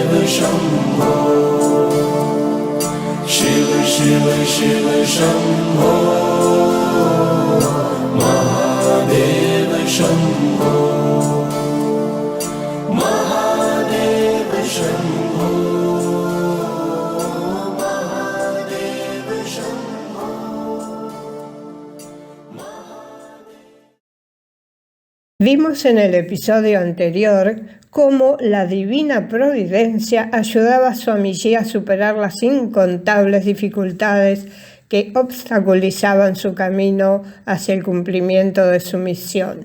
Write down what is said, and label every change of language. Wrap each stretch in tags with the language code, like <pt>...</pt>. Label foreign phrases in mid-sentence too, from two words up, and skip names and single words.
<sa>शम्भो, शिव शिव शिव शम्भो, महादेव शम्भो, महादेव शम्भो, महादेव शम्भो.</sa> <es>Vimos en el episodio anterior cómo la divina providencia ayudaba a Swami Ji a superar las incontables dificultades que obstaculizaban su camino hacia el cumplimiento de su misión.</es>